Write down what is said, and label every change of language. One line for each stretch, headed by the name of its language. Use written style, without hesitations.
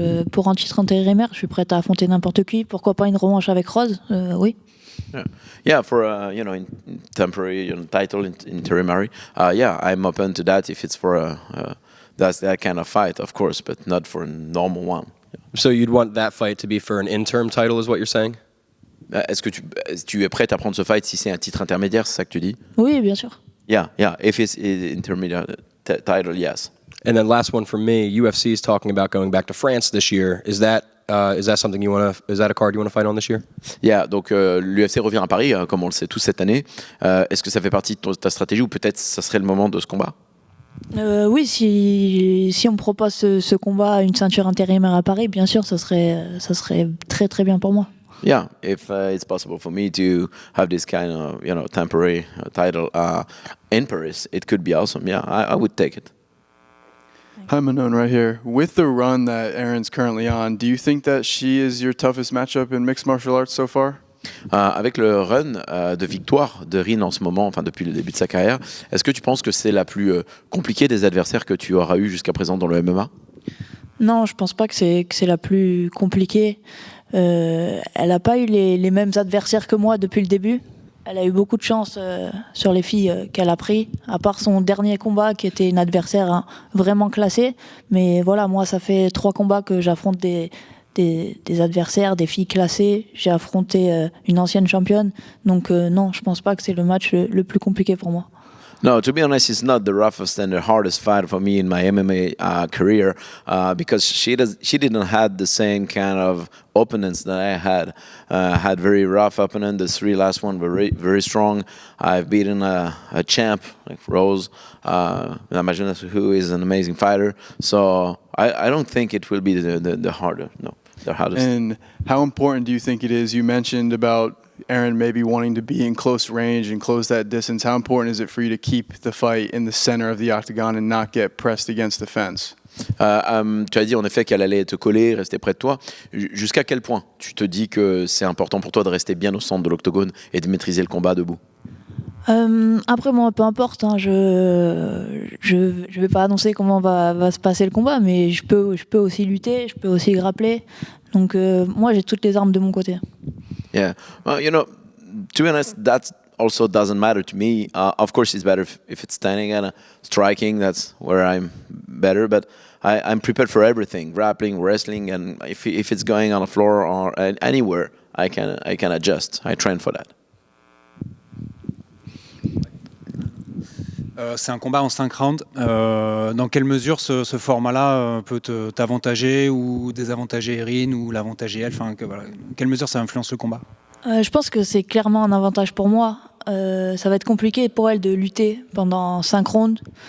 French: Pour un titre intérimaire, je suis prête à affronter n'importe qui. Pourquoi pas une revanche avec Rose? Oui.
English: Yeah, for in temporary title interimary. Yeah, I'm open to that if it's for that's that kind of fight, of course, but not for a normal one. So you'd want that fight to be for an interim title, is what you're saying?
French: Est-ce que tu es prête à prendre ce fight si c'est un titre intermédiaire, c'est ça que tu dis? Oui, bien sûr.
English: Yeah, if it's intermediate title, yes. And then last one for me, UFC is talking about going back to France this year. Is that something you want to? Is that a card you want to fight on this year?
French: Yeah, donc l'UFC revient à Paris, comme on le sait tous cette année. Est-ce que ça fait partie de ta stratégie ou peut-être ça serait le moment de ce combat? Oui, si on me propose ce combat à une ceinture intérimaire à Paris, bien sûr, ça serait très très bien pour moi.
English: Yeah, if it's possible for me to have this kind of temporary title in Paris, it could be awesome. Yeah, I would take it. Hi, Manon, right here. With the run that Erin's currently on, do you think that she is your toughest matchup in mixed martial arts so far?
French: Avec le run de victoire de Rin en ce moment, enfin depuis le début de sa carrière, est-ce que tu penses que c'est la plus compliquée des adversaires que tu auras eu jusqu'à présent dans le MMA? Non, je pense pas que c'est la plus compliquée. Elle n'a pas eu les mêmes adversaires que moi depuis le début. Elle a eu beaucoup de chance sur les filles qu'elle a pris, à part son dernier combat qui était une adversaire vraiment classée. Mais voilà, moi, ça fait 3 combats que j'affronte des adversaires, des filles classées. J'ai affronté une ancienne championne. Donc non, je pense pas que c'est le match le plus compliqué pour moi.
English: No, to be honest, it's not the roughest and the hardest fight for me in my MMA career because she didn't have the same kind of opponents that I had. Had very rough opponent. The 3 last one were very strong. I've beaten a champ like Rose, who is an amazing fighter. So I don't think it will be the harder. No, the hardest. And how important do you think it is? You mentioned about Erin maybe wanting to be in close range and close that distance. How important is it for you to keep the fight in the center of the octagon and not get pressed against the fence?
French: Tu as dit en effet qu'elle allait te coller, rester près de toi. Jusqu'à quel point tu te dis que c'est important pour toi de rester bien au centre de l'octogone et de maîtriser le combat debout? Après moi, peu importe, hein, je vais pas annoncer comment va se passer le combat, mais je peux aussi lutter, je peux aussi grappler. Donc moi, j'ai toutes les armes de mon côté.
English: Yeah, well, to be honest, that also doesn't matter to me. Of course, it's better if it's standing and striking. That's where I'm better. But I'm prepared for everything: grappling, wrestling, and if it's going on the floor or anywhere, I can adjust. I train for that.
French: C'est un combat en 5 rounds. Dans quelle mesure ce format-là peut t'avantager ou désavantager Erin ou l'avantager elle, voilà. Dans quelle mesure ça influence le combat? Je pense que c'est clairement un avantage pour moi. Ça va être compliqué pour elle de lutter pendant 5 rounds.